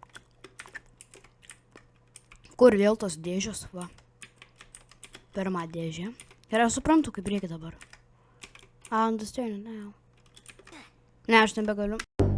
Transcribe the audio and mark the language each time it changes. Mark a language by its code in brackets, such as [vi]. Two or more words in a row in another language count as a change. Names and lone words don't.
[lt] Kur vėl tos dėžės, va. Pirma dėžė. Ir aš suprantu, kaip reikia dabar. [en] I understand it now. [lt] Ne, aš nebegaliu.